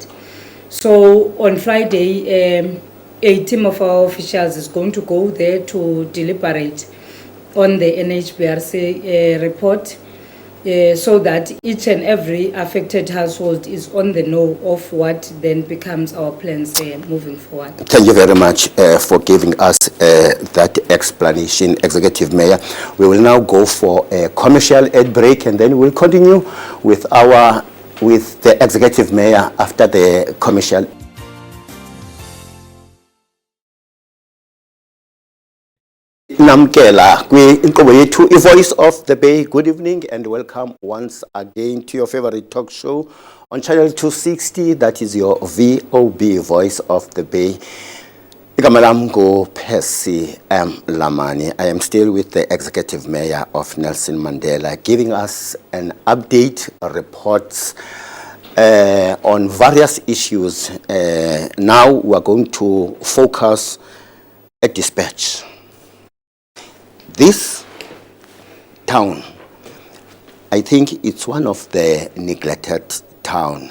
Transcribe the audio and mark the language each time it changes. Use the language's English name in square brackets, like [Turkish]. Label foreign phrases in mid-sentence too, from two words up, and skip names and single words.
[English] So on Friday, a team of our officials is going to go there to deliberate on the NHBRC report, so that each and every affected household is on the know of what then becomes our plans moving forward. Thank you very much for giving us that explanation, Executive Mayor. We will now go for a commercial ad break, and then we'll continue with the Executive Mayor after the commercial. [Xhosa] Namkela kwi-inkqubo yethu iVoice of the Bay. [English] Good evening and welcome once again to your favorite talk show on channel 260. That is your VOB, Voice of the Bay. [Xhosa] Igama lam nguPercy M. Lamani. [English] I am still with the Executive Mayor of Nelson Mandela, giving us an update, reports on various issues. Now we are going to focus at Dispatch. This town, I think it's one of the neglected town.